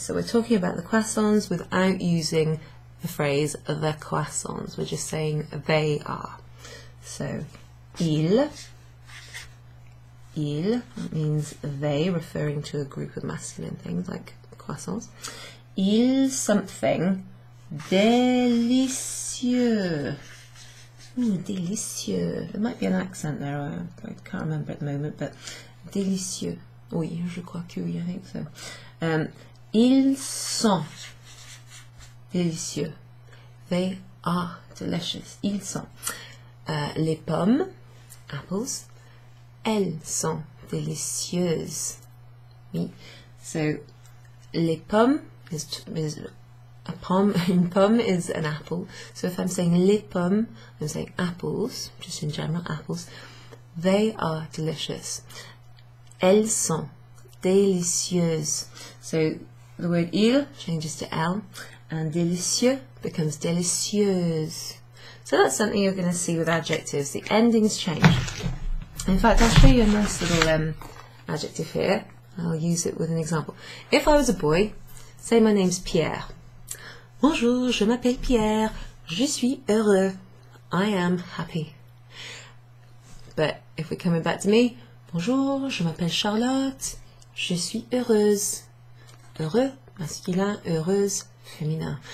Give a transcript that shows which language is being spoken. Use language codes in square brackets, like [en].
[en] So we're talking about the croissants without using the phrase the croissants. We're just saying they are. So, [fr] ils, [en] that means they, referring to a group of masculine things like croissants. [fr] Ils [en] something [fr] délicieux. Délicieux. [en] There might be an accent there, I can't remember at the moment, but délicieux. [fr] Oui, je crois que oui, [en] I think so. [fr] Ils sont délicieux. [en] They are delicious. [fr] Ils sont. Les pommes, [en] apples, [fr] elles sont délicieuses. Oui. So, les pommes [en] is a [fr] pomme. [en] Une pomme is an apple. So if I'm saying [fr] les pommes, [en] I'm saying apples, just in general, apples. They are delicious. [fr] Elles sont délicieuses. [en] So the word il changes to L, and délicieux becomes délicieuse. So that's something you're going to see with adjectives. The endings change. In fact, I'll show you a nice little adjective here. I'll use it with an example. If I was a boy, say my name's Pierre. [fr] Bonjour, je m'appelle Pierre. Je suis heureux. [en] I am happy. But if we're coming back to me, [fr] bonjour, je m'appelle Charlotte. Je suis heureuse. Heureux, masculin, heureuse, féminin.